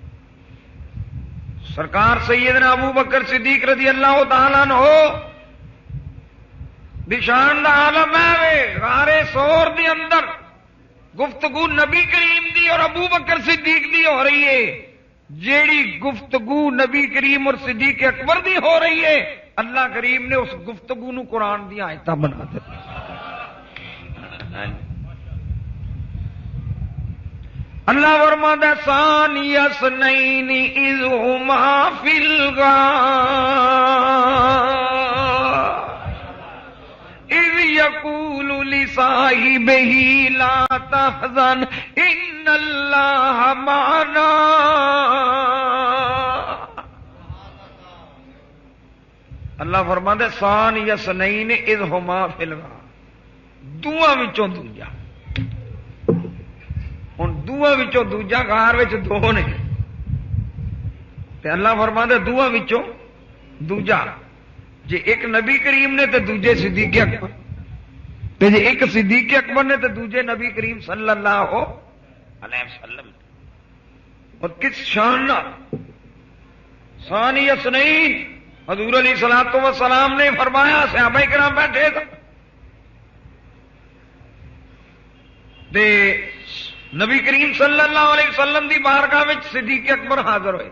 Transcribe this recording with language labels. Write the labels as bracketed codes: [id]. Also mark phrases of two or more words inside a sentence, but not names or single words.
[pa] سرکار سیدنا ابو بکر صدیق [ar] رضی اللہ تعالیٰ عنہ [pa] دی شان دا عالم ہے، غار سور دی اندر گفتگو نبی کریم دی اور ابو بکر صدیق دی ہو رہی ہے، جیڑی گفتگو نبی کریم اور صدیق اکبر دی ہو رہی ہے اللہ کریم نے اس گفتگو نو قرآن دی آیتاں بنا دی۔ [ur] اللہ فرماتا ہے [ar] ثانی اثنین اذ ہما فی الغار اذ یقول لصاحبہ لا تحزن ان اللہ معنا. [ur] اللہ فرماتا ہے [ar] ثانی اثنین اذ ہما فی الغار، [pa] دوواں وچوں دوجا. ہوں دوواں وچوں دوجا غار وچ دو نے تے [ur] اللہ فرماتا ہے [pa] دوواں وچوں دوجا. جے ایک نبی کریم نے تے دوجے صدیق اکبر، تے جے ایک صدیق اکبر نے تے دوجے نبی کریم [ar] صلی اللہ علیہ وسلم. [pa] اور کس شان نال [ar] ثانی اثنین [pa] حضور [ar] علیہ الصلوۃ والسلام [pa] نے فرمایا، صحابہ کرام بیٹھے تے نبی کریم [ar] صلی اللہ علیہ وسلم [pa] دی بارگاہ وچ صدیق اکبر حاضر ہوئے.